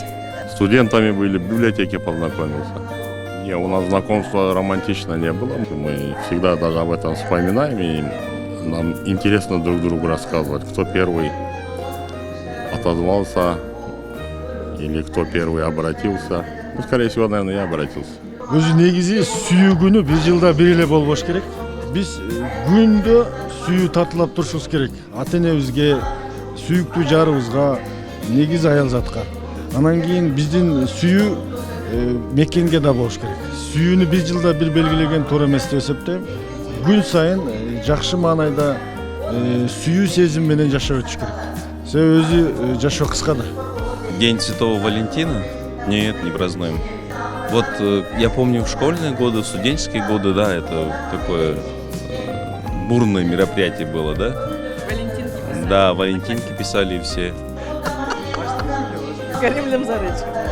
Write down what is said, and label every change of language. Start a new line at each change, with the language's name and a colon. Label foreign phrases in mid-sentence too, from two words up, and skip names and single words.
Russian: Студентами были, в библиотеке познакомился. Не, у нас знакомства романтично не было. Мы всегда даже об этом вспоминаем, и нам интересно друг другу рассказывать, кто первый отозвался или кто первый обратился. Ну, скорее всего, наверное, я обратился.
Kyrgyz: Өзү негизи сүйүү күнү бир жылда бир эле болбош керек. Биз күндө сүйүү татуулап турушубуз керек. Ата энебизге, сүйүктүү жарыбызга, негизи аял затка. Анан кийин биздин сүйүү мекенге да болуш керек. Сүйүүнү бир жылда бир белгилеген туура эмес деп эсептейм. Күн сайын жакшы маанайда сүйүү сезим менен жашап өтүш керек. Себеби өзү жашоо кыска да.
Russian: День Святого Валентина? Нет, не празднуем. Вот я помню в школьные годы, в студенческие годы, да, это такое бурное мероприятие было, да? Валентинки писали. Да, валентинки писали все. Каримлем за речку.